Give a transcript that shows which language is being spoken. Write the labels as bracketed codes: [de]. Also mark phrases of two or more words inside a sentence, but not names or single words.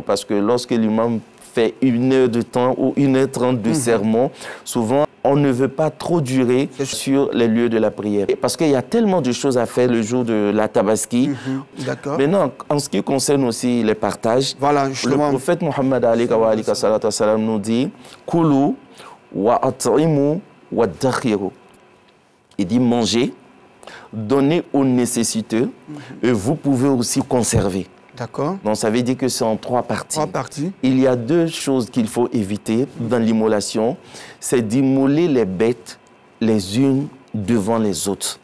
[fr] Parce que lorsque l'imam fait 1 heure de temps ou 1h30 de sermon, souvent, on ne veut pas trop durer sur les lieux de la prière. Parce qu'il y a tellement de choses à faire le jour de la Tabaski. Maintenant, en ce qui concerne aussi les partages, le prophète Mohammed nous dit « [ar] كلوا وأطعموا وادخروا ». [fr] Il dit « Mangez, donnez aux nécessiteux et vous pouvez aussi conserver ». Donc, ça veut dire que c'est en 3 parties. Il y a 2 choses qu'il faut éviter dans l'immolation. C'est d'immoler les bêtes les unes devant les autres.